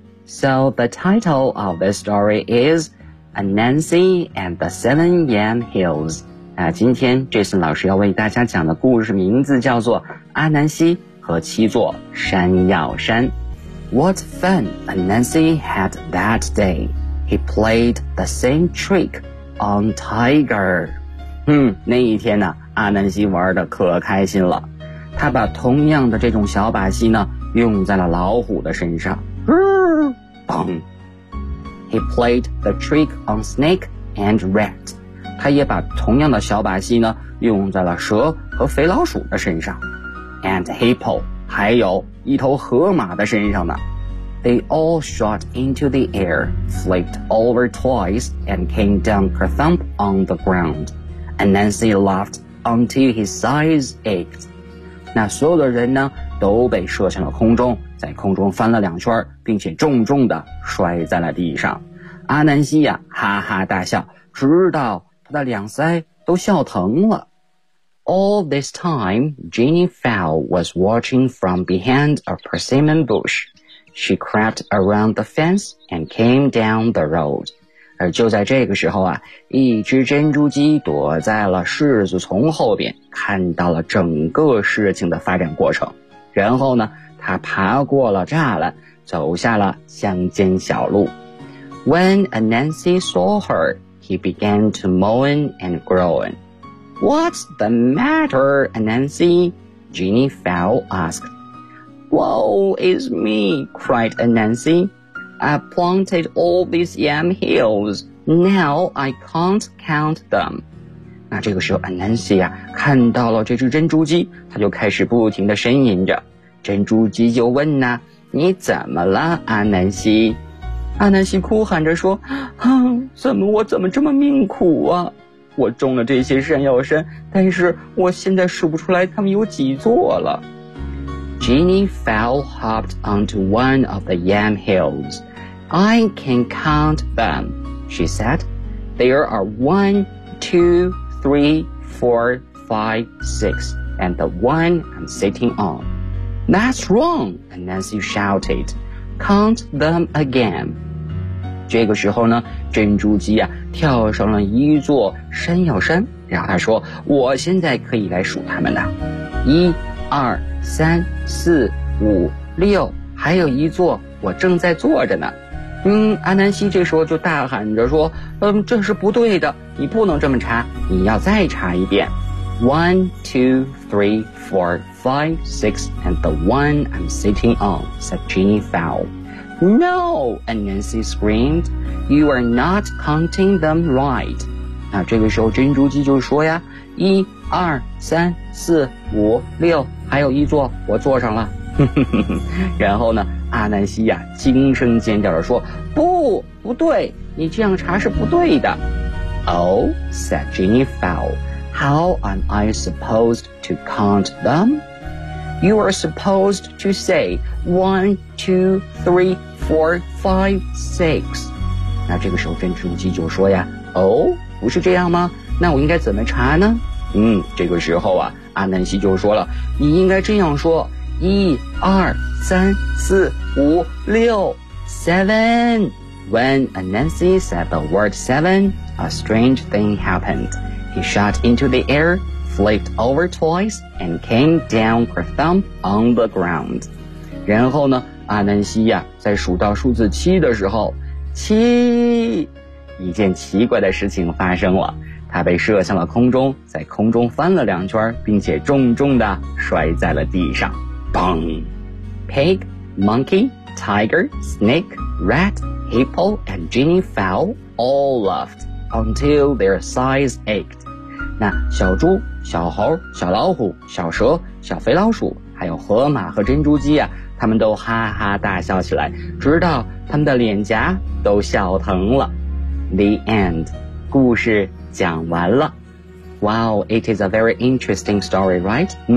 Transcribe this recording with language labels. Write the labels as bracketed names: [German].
[English] So the title of this story is Anansi and the Seven Yam Hills. [Chinese] 今天 Jason 老师要为大家讲的故事名字叫做阿南西和七座山药山。 [English] What fun Anansi had that day. He played the same trick on Tiger. [Chinese] 那一天呢，阿南西玩得可开心了。他把同样的这种小把戏呢，用在了老虎的身上。 [English] Bang. He played the trick on Snake and Rat. [Chinese] 他也把同样的小把戏呢，用在了蛇和肥老鼠的身上。 [English] And hippo, [Chinese] 还有一头河马的身上呢。 [English] They all shot into the air, flipped over twice, and came down kerthump on the ground. Anansi laughed until his sides ached. [Chinese] 那所有的人呢，都被射向了空中，在空中翻了两圈，并且重重地摔在了地上。阿南西呀，哈哈大笑，直到他的两腮都笑疼了。 [English] All this time, Jenny Fowl was watching from behind a persimmon bush. She crept around the fence and came down the road. [Chinese] 而就在这个时候啊，一只珍珠鸡躲在了柿子丛后边，看到了整个事情的发展过程。然后呢，它爬过了栅栏，走下了乡间小路。 [English] When Anansi saw her, he began to moan and groan. What's the matter, Anansi? Jenny Fowl asked. Woe is me, cried Anansi. I've planted all these yam hills. Now I can't count them. [Chinese] 那这个时候 Anansi 啊，看到了这只珍珠鸡，他就开始不停地呻吟着。珍珠鸡就问呢，你怎么了，Anansi？阿南西哭喊着说，怎么这么命苦啊？我种了这些山药山，但是我现在数不出来它们有几座了。 [English] Jenny Fowl hopped onto one of the yam hills. I can count them, she said. There are 1, 2, 3, 4, 5, 6, and the one I'm sitting on. That's wrong, Anansi shouted. Count them again. [Chinese] 这个时候呢，珍珠鸡啊跳上了一座山药山，然后他说，我现在可以来数它们了，1、2、3、4、5、6，还有一座我正在坐着呢。阿南希这时候就大喊着说，这是不对的，你不能这么查，你要再查一遍。 [English] One, two, three, four, five, six, and the one I'm sitting on, said Jenny Fowl. No, and Nancy screamed, you are not counting them right. [Chinese] 那这个时候珍珠鸡就说呀，一、二、三、四、五、六，还有一座，我坐上了。然后呢，阿南西呀，惊声尖叫地说，不，不对，你这样查是不对的。 [English] Oh, said Jenny Fowl. How am I supposed to count them? You are supposed to say 1, 2, 3, 4, 5, 6. [Chinese] 那这个时候珍珠鸡就说呀，哦，不是这样吗？那我应该怎么查呢？这个时候啊，阿南西就说了，你应该这样说，一、二、三、四、五、六， 7. [English] When Nancy said the word 7, a strange thing happened. He shot into the air, flipped over twice, and came down kerthump on the ground. [Chinese] 然后呢，阿南西呀，在数到数字七的时候，七，一件奇怪的事情发生了。他被射向了空中，在空中翻了两圈，并且重重地摔在了地上。 [English] 砰 ！Pig, monkey, tiger, snake, rat, hippo, and Jenny Fowl all laughed until their sides ached. [Chinese] 那小猪、小猴、小老虎、小蛇、小肥老鼠，还有河马和珍珠鸡啊，他们都哈哈大笑起来，直到他们的脸颊都笑疼了。 [English] The end. [Chinese] 故事讲完了。 [English] Wow, it is a very interesting story, right?